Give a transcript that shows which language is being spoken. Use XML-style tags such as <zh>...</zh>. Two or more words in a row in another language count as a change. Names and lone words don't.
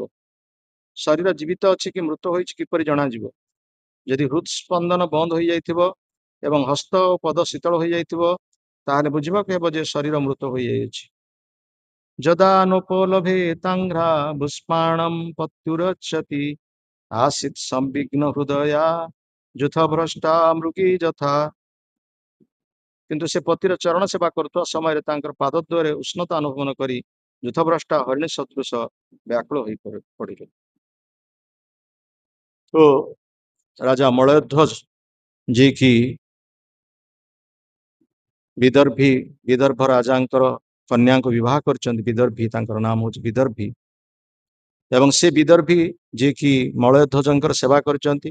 <or>ଶରୀର ଜୀବିତ ଅଛି କି ମୃତ ହୋଇଛି କିପରି ଜଣାଯିବ? ଯଦି ହୃତ୍ସ୍ପନ୍ଦନ ବନ୍ଦ ହୋଇଯାଇଥିବ ଏବଂ ହସ୍ତ ଓ ପଦ ଶୀତଳ ହୋଇଯାଇଥିବ ତାହେଲେ ବୁଝିବାକୁ ହେବ ଯେ ଶରୀର ମୃତ ହୋଇଯାଇଛି।</or> <sa>ଯଦା ନୋପଲଭେ ତାଙ୍ଘ୍ରା ପୁଷ୍ପାଣଂ ପତ୍ୟୁରଚ୍ଛତି आसीत् संविघ्न हृदया ଯୂଥ ଭ୍ରଷ୍ଟା ମୃଗୀ ଯଥା।</sa> <or>କିନ୍ତୁ ସେ ପତିର ଚରଣ ସେବା କରୁଥିବା ସମୟରେ ତାଙ୍କର ପାଦଦ୍ୱୟରେ ଉଷ୍ଣତା ଅନୁଭବ ନ କରି ଯୂଥଭ୍ରଷ୍ଟା ହରିଣୀ ସଦୃଶ ବ୍ୟାକୁଳ ହୋଇ ପଡ଼ିଲେ। ତ ରାଜା ମଳୟଧ୍ୱଜ ଯିଏକି ବିଦର୍ଭ ରାଜାଙ୍କର କନ୍ୟାଙ୍କୁ ବିବାହ କରିଛନ୍ତି, ବିଦର୍ଭୀ ତାଙ୍କର ନାମ ହଉଛି ବିଦର୍ଭୀ, ଏବଂ ସେ ବିଦର୍ଭୀ ଯିଏକି ମଳୟଧ୍ୱଜଙ୍କର ସେବା କରିଛନ୍ତି।</or>